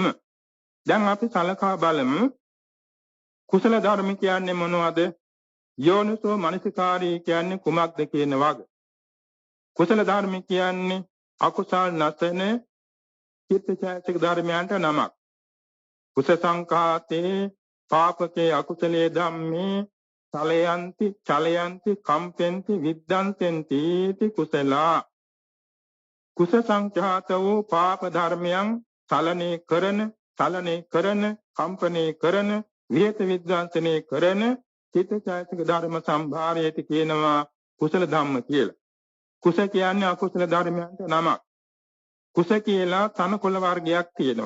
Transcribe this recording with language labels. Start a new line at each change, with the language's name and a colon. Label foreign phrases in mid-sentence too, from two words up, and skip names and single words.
Sinhala: දැන් අපි සලකා බලමු කුසල ධර්ම කියන්නේ මොනවද?
Pali: යෝනිසෝ මනසිකාරී
Sinhala: කියන්නේ කුමක්ද කියන වග. කුසල ධර්ම කියන්නේ අකුසල් නැසන චිත්තචෛතසික ධර්මයන්ට නමක්.
Pali: කුස සංඛාතේ පාපකේ අකුසලේ ධම්මේ චලයන්ති කම්පෙන්ති විද්දන්තෙන්ති කුසලා.
Sinhala: කුස සංඛාත වූ පාප ධර්මයන් චලනය කරන කම්පණය කරන විහෙත විද්වාංශනය කරන චිත්තචෛතසික ධර්ම සම්භාරයට කියනවා
Pali: කුසල ධම්ම
Sinhala: කියලා. කුස කියන්නේ අකුසල ධර්මයන්ට නමක්. කුස කියලා තනකොළ වර්ගයක් තියෙනවා.